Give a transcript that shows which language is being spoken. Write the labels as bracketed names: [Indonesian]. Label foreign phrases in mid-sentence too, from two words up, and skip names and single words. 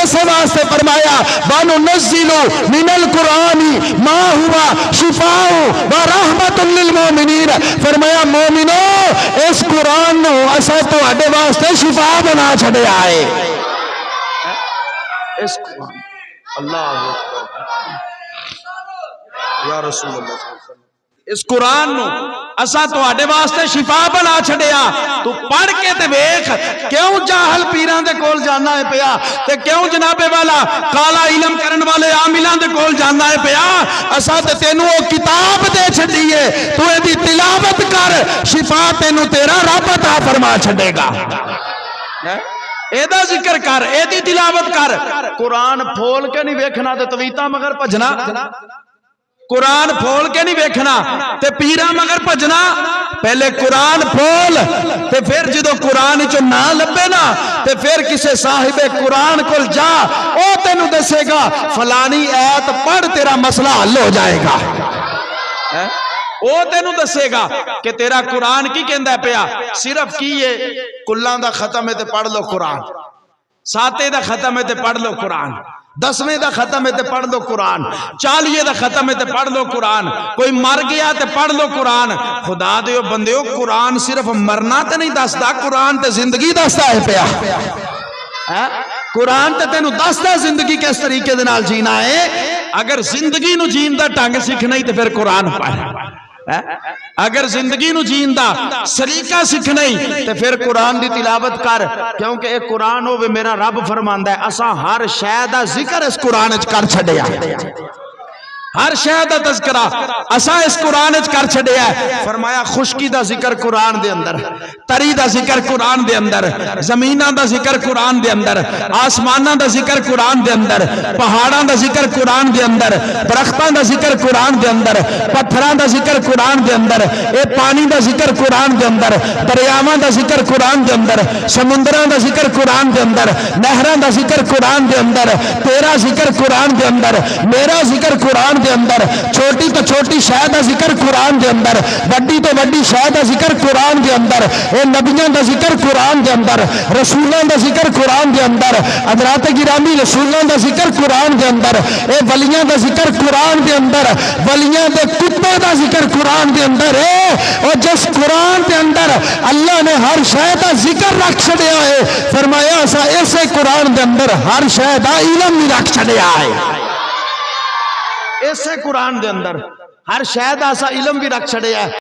[Punjabi] اسے واسطے فرمایا [Arabic] وَنُنَزِّلُ مِنَ الْقُرْآنِ مَا هُوَ شِفَاءٌ وَرَحْمَةٌ لِّلْمُؤْمِنِينَ [Punjabi] فرمایا مومنو اس قرآن نو اسا تہاڈے واسطے شفا بنا چھڈیا ہے اس قرآن [Arabic] اللہ اکبر یا رسول اللہ صلی اللہ علیہ وسلم [Punjabi] اس قرآن نو اسا تہاڈے واسطے شفا بنا چھڈیا تو پڑھ کے تے ویکھ کیوں جاہل پیراں دے کول جانا ہے پیا تے کیوں جناب والا کالا علم کرن والے عاملاں دے کول جانا ہے پیا اسا تے تینوں او کتاب دے چھڈی ہے تو اے دی تلاوت کر شفا تینوں تیرا رب عطا فرما چھڈے گا اے دا ذکر کر اے دی تلاوت کر قرآن پھول کے نہیں ویکھنا تے تویتاں مگر بھجنا قرآن پھول کے نہیں ویکھنا تے پیرا مگر بھجنا پہلے قرآن پھول تے پھر جدو قرآن چو نہ لبے نا تے پھر کسے صاحب قرآن کل جا او تینو دسے گا فلانی آیت پڑھ تیرا مسئلہ حل ہو جائے گا او تینو دسے گا کہ تیرا قرآن کی کہندا ہے پیا صرف کی یہ کلاں دا ختم ہے تے پڑھ لو قرآن ساتے دا ختم ہے تے پڑھ لو قرآن 10ویں دا ختم ہے تے پڑھ لو قرآن 40 دا ختم ہے تے پڑھ لو قرآن کوئی مر گیا تے پڑھ لو قرآن خدا دیو بندیو قرآن صرف مرنا تے نہیں دستا قرآن تے زندگی دستا ہے پیا قرآن تے تینو دستا زندگی کس طریقے دے نال جینا ہے اگر زندگی نو جین دا ٹنگ سیکھنا ہی تے پھر قرآن پڑھ اگر زندگی نو جین دا سلیقہ سیکھنا ہی تے پھر قرآن دی تلاوت کر کیونکہ ایک قرآن ہوئے میرا رب فرماندا ہے اساں ہر شے دا ذکر اس قرآن وچ کر چھڈیا ہر شے دا تذکرہ اساں اس قرآن وچ کر چھڈیا ہے فرمایا خشکی دا ذکر قرآن دے اندر تری دا ذکر قرآن دے اندر زمیناں دا ذکر قرآن دے اندر آسماناں دا ذکر قرآن دے اندر پہاڑاں دا ذکر قرآن دے اندر درختاں دا ذکر قرآن دے اندر پتھراں دا ذکر قرآن دے اندر اے پانی دا ذکر قرآن دے اندر دریاواں دا ذکر قرآن دے اندر سمندراں دا ذکر قرآن دے اندر نہراں دا ذکر قرآن دے اندر تیرا ذکر قرآن دے اندر میرا ذکر قرآن دے اندر چھوٹی تو چھوٹی شے دا ذکر قرآن دے اندر بڑی تو بڑی شے دا ذکر قرآن دے اندر اے نبیاں دا ذکر قرآن دے اندر رسولاں دا ذکر قرآن دے اندر حضرات گرامی رسولاں دا ذکر قرآن دے اندر اے ولیاں دا ذکر قرآن دے اندر ولیاں دے کتے دا ذکر قرآن دے اندر اور جس قرآن دے اندر اللہ نے ہر شے دا ذکر رکھ چھڈیا ہے فرمایا اسا ایسے قرآن دے اندر ہر شے دا علم بھی رکھ چھڈیا ہے ایسے قرآن دے اندر ہر شے دا اسا علم بھی رکھ چھڈیا ہے